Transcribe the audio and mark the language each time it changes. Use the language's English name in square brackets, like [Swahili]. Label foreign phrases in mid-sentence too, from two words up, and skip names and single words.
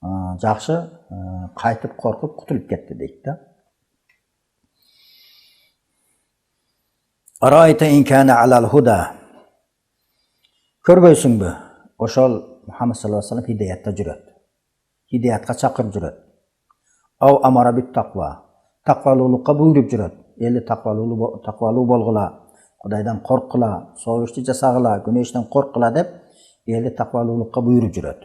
[Kyrgyz] жакшы кайтып коркуп кутулуп кетти дейт да. [Arabic] أرأيت إن كان على الهدى. [Kyrgyz] Көрбөйсүңбү? Ошол Мухаммад [Arabic] صلى الله عليه وسلم [Kyrgyz] хидеятта жүрөт. Хидеятка чакырып жүрөт. [Arabic] أو أمر بالتقوى. [Kyrgyz] Таквалуулукка буйруп жүрөт. Элди таквалуу болгула, Кудайдан корккула, согушту жасагыла, күнөөштөн корккула деп элди таквалуулукка буйруп жүрөт.